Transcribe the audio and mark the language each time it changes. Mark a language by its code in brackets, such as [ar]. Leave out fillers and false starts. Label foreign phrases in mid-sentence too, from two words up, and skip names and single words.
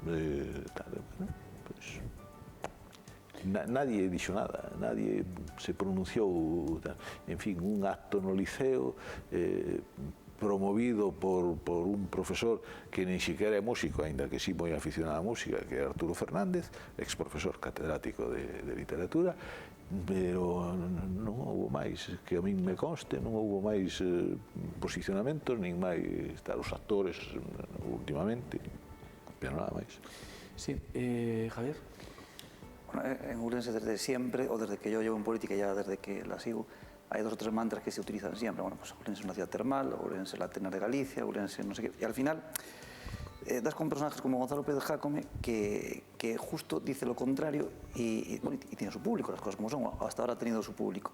[gl] Nadie dixo nada, nadie se pronunciou, en fin, un acto no liceo promovido por un profesor que nin siquiera é músico, aínda que sí moi aficionado á música, que é Arturo Fernández, ex profesor catedrático de literatura, pero non houve máis, que a min me conste, non houve máis posicionamentos, nin máis os actores últimamente, pero nada máis. [es] Sí, Javier. Bueno, en Ourense desde siempre, o desde que yo llevo en política, ya desde que la sigo, hay dos o tres mantras que se utilizan siempre. Bueno, pues Ourense es una ciudad termal, Ourense es la Atenas de Galicia, Ourense no sé qué. Y al final das con personajes como Gonzalo Pérez Jácome que justo dice lo contrario y tiene su público, las cosas como son, hasta ahora ha tenido su público.